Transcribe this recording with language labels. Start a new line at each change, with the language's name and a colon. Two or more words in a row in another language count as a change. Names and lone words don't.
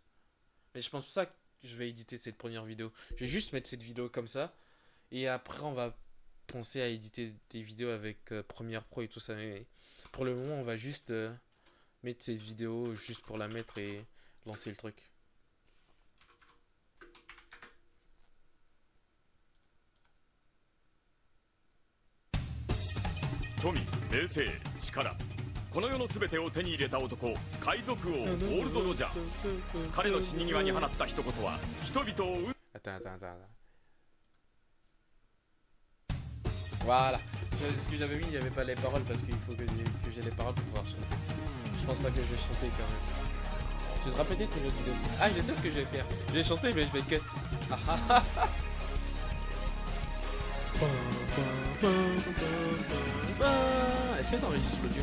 French: Mais je pense pour ça que je vais éditer cette première vidéo. Je vais juste mettre cette vidéo comme ça et après on va penser à éditer des vidéos avec Premiere Pro et tout ça. Mais pour le moment, on va juste mettre cette vidéo juste pour la mettre et lancer le truc.
Japanese: 富、名声、力、この世の全てを手に入れた男、海賊王ゴールド・ロジャー。彼の死に際に放った一言は人々を
French: Attends. Voilà. Ce que j'avais mis, il n'y avait pas les paroles parce qu'il faut que j'ai les paroles pour pouvoir chanter. Je pense pas que je vais chanter quand même. Ce sera peut-être une autre vidéo. Ah, je sais ce que je vais faire. Je vais chanter, mais je vais cut. Est-ce que ça enregistre l'audio?